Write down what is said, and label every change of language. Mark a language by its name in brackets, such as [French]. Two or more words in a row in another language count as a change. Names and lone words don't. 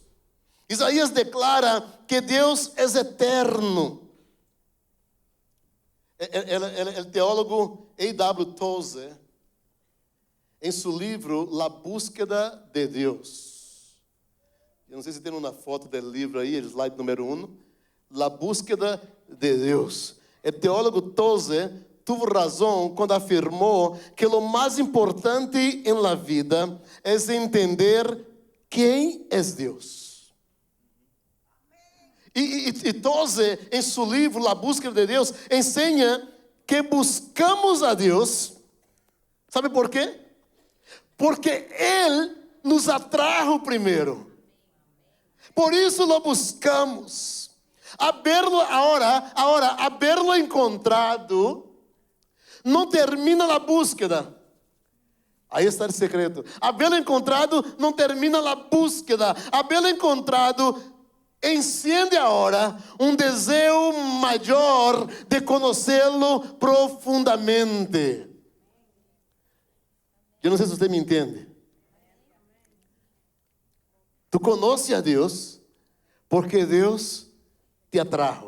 [Portuguese] Isaías declara que Deus é eterno. O teólogo A.W. Tozer, em seu livro La Búsqueda de Deus. Eu não sei se tem uma foto do livro aí, slide número 1. La Búsqueda de Deus. O teólogo Tozer teve razão quando afirmou que o mais importante em [Spanish] la vida [Portuguese] é entender quem é Deus. E Tozer, em seu livro La Búsqueda de Deus, ensina que buscamos a Deus. Sabe por quê? Porque Ele nos atrajo primeiro. Por isso [Spanish] lo buscamos. Haberlo encontrado, [Portuguese] não termina a búsqueda. Aí está o segredo. [Spanish] Haberlo encontrado, [Portuguese] não termina a búsqueda. [Spanish] Haberlo encontrado, [Portuguese] enciende agora um desejo maior de conhecê-lo profundamente. [Spanish] Eu não sei se você me entende. Tu conheces a Deus porque Deus te atrajo.